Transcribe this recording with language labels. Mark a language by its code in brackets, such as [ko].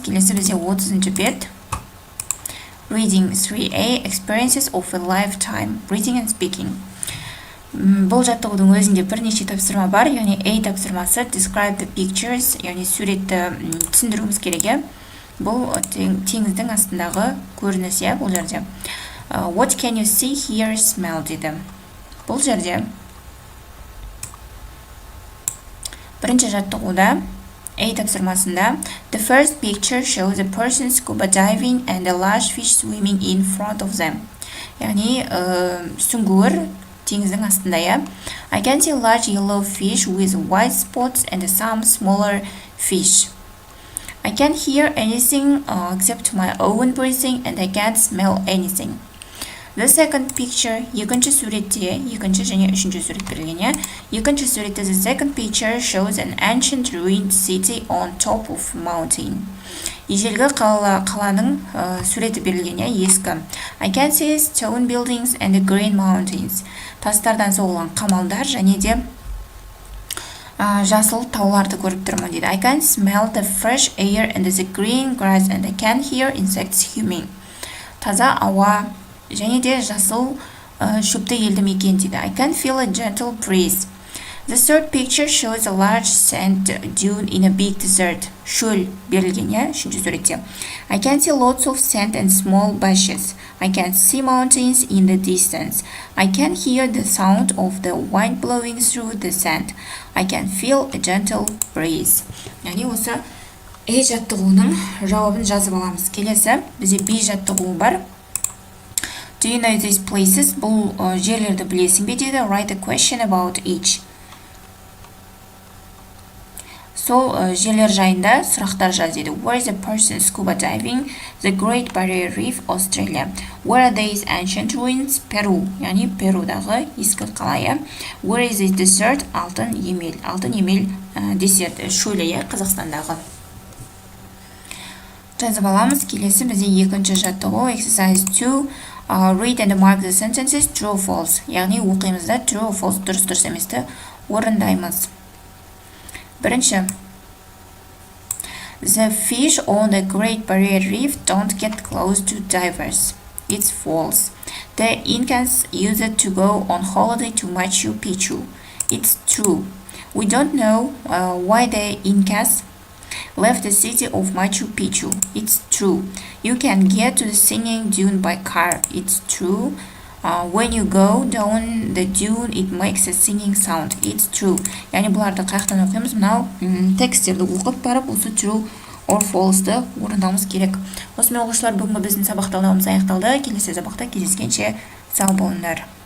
[kk] Келесі бізде 30-шы бет. [en] Reading 3A Experiences of a Lifetime. Reading and Speaking. [kk] Бұл жаттығудың өзінде бірнеше тапсырма бар, яғни A тапсырмасы [en] describe the pictures, [kk] яғни суретті түсіндіруіміз керек. Бұл теңіздің астындағы көрініс, бұл жерде. [en] What can you see, hear, smell [kk] дейді. Бұл жерде бірінші жаттығуда A тапсырмасында [en] the first picture shows a person scuba diving and a large fish swimming in front of them. [kk] Яғни сүңгуір теңіздің астында, [en] I can see large yellow fish with white spots and some smaller fish. I can't hear anything except my own breathing and I can't smell anything. The second picture, [kk] екінші суретте, екінші және үшінші сурет берілген. Екінші суретте [en] the second picture shows an ancient ruined city on top of mountain. [kk] Ежелгі қаланың суреті берілген, ескі. [en] I can see stone buildings and green mountains. [kk] Тастардан соғылған қамалдар және де жасыл тауларды көріп тұрмын дейді. [en] I can smell the fresh air and the green grass and I can hear insects humming. [kk] Таза ауа және де жасыл шөпті елді мекен дейді. [en] I can feel a gentle breeze. The third picture shows a large sand dune in a big desert. [kk] Шөл берілген, үшінші суретте. [en] I can see lots of sand and small bushes. I can see mountains in the distance. I can hear the sound of the wind blowing through the sand. I can feel a gentle breeze. [kk] Яғни осы A жаттығуының жауабын жазып аламыз. Келесі бізде B жаттығуы бар. [en] Do you know these places? [kk] Бұл жерлерді білесің бе дейді. [en] Write a question about each. [kk] Сол жерлер жайында сұрақтар жаз дейді. [en] Where is the person scuba diving? The Great Barrier Reef, Australia. Where are these ancient ruins? Peru. [kk] Яғни Перудағы ескі қала. [en] Where is this desert? Алтын емел. [kk] Алтын емел десерт шөлі, Қазақстандағы. Жазып аламыз. Келесі бізде екінші жаттығу [en] exercise 2. Read and mark the sentences true or false. [kk] Яғни оқимызда [en] true or false, [kk] дұрыс еместі орындаймыз. Бірінші, [en] The fish on the Great Barrier Reef don't get close to divers. It's false. The Incas used to go on holiday to Machu Picchu. It's true. We don't know why the Incas left the city of Machu Picchu. It's true. You can get to the singing dune by car. It's true. When you go down the dune, it makes a singing sound. It's true. [kk] Yani бұларды қаяқтан оқимыз? Мынау тексттерді оқып барып, осы true or false-ды орындауымыз керек. Осымен оқушылар, бүгінгі біздің сабақ талдауымыз аяқталды. Келесі сабақта кездескенше сау болыңдар.